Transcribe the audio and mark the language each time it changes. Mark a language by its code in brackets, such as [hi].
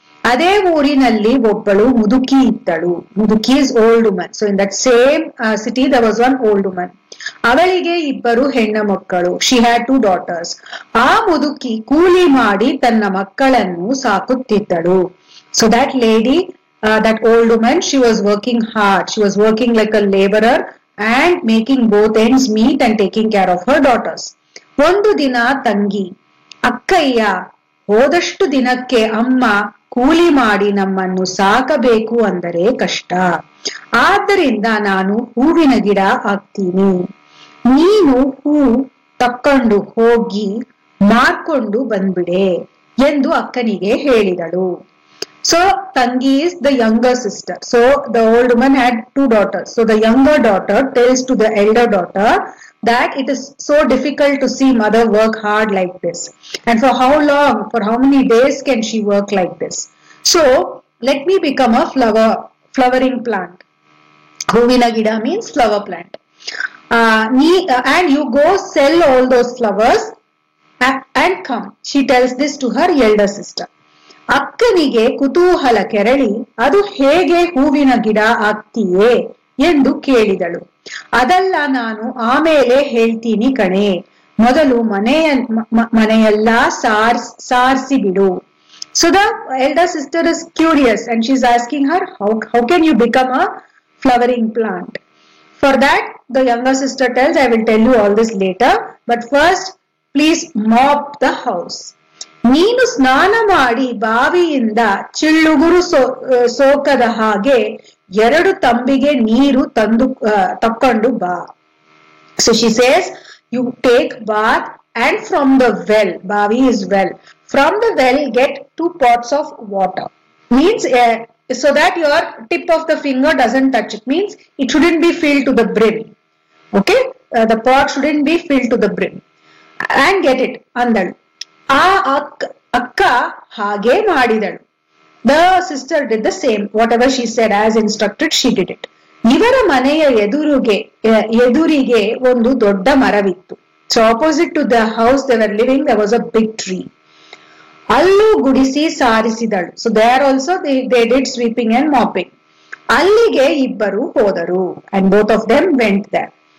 [kn] ಅದೇ ಊರಿನಲ್ಲಿ ಒಬ್ಬಳು ಮುದುಕಿ ಇದ್ದಳು. ಮುದುಕಿ [en] Is old woman. So in that same city there was one old woman. [kn] ಅವಳಿಗೆ ಇಬ್ಬರು ಹೆಣ್ಣು ಮಕ್ಕಳು. [en] She had 2 daughters. [kn] ಆ ಮುದುಕಿ ಕೂಲಿ ಮಾಡಿ ತನ್ನ ಮಕ್ಕಳನ್ನು ಸಾಕುತ್ತಿದ್ದಳು. [en] So that lady, that old woman, she was working hard. She was working like a laborer and making both ends meet and taking care of her daughters. [kn] ಒಂದು ದಿನ ತಂಗಿ, ಅಕ್ಕಯ್ಯ, ಹೋದಷ್ಟು ದಿನಕ್ಕೆ ಅಮ್ಮ ಕೂಲಿ ಮಾಡಿ ನಮ್ಮನ್ನು ಸಾಕಬೇಕು ಅಂದರೆ ಕಷ್ಟ. ಆದ್ದರಿಂದ ನಾನು ಹೂವಿನ ಗಿಡ ಆಗ್ತೀನಿ. ನೀನು ಹೂ ತಕ್ಕೊಂಡು ಹೋಗಿ ಮಾರ್ಕೊಂಡು ಬಂದ್ಬಿಡೆ ಎಂದು ಅಕ್ಕನಿಗೆ ಹೇಳಿದಳು. [en] So Tangi is the younger sister. So the old woman had 2 daughters. So the younger daughter tells to the elder daughter that it is so difficult to see mother work hard like this. And for how long, for how many days can she work like this? So let me become a flowering plant. Huvina gida means flower plant. And you go sell all those flowers and come. She tells this to her elder sister. [kn] ಅಕ್ಕನಿಗೆ ಕುತೂಹಲ ಕೆರಳಿ, ಅದು ಹೇಗೆ ಹೂವಿನ ಗಿಡ ಆಗ್ತೀಯೇ ಎಂದು ಕೇಳಿದಳು. ಅದಲ್ಲ, ನಾನು ಆಮೇಲೆ ಹೇಳ್ತೀನಿ ಕಣೆ, ಮೊದಲು ಮನೆಯೆಲ್ಲ ಸಾರಿಸಿ ಬಿಡು. [en] So the elder sister is curious and she's asking her, how can you become a flowering plant? For that, the younger sister tells, I will tell you all this later, but first please mop the house. [kn] ನೀನು ಸ್ನಾನ ಮಾಡಿ ಬಾವಿಯಿಂದ ಚಿಳ್ಳುಗುರು ಸೋಕದ ಹಾಗೆ 2 ತಂಬಿಗೆ ನೀರು ತಕ್ಕೊಂಡು ಬಾ. [en] So she says, you take bath and from the well, bavi is well, from the well get 2 pots of water. Means so that your tip of the finger doesn't touch it. Means it shouldn't be filled to the brim. Okay, the pot shouldn't be filled to the brim. And get it [kn] ಅಂದಳು. ಆ ಅಕ್ಕ ಹಾಗೆ ಮಾಡಿದಳು. [en] The sister did the same. Whatever she said as instructed, she did it. [kn] ಇವರ ಮನೆಯ ಎದುರಿಗೆ ಒಂದು ದೊಡ್ಡ ಮರವಿತ್ತು. [en] So opposite to the house they were living, there was a big tree. [kn] ಅಲ್ಲೂ ಗುಡಿಸಿ ಸಾರಿಸಿದಳು. [en] So there also they did sweeping and mopping. [kn] ಅಲ್ಲಿಗೆ ಇಬ್ಬರು ಹೋದರು. [en] And both of them went there.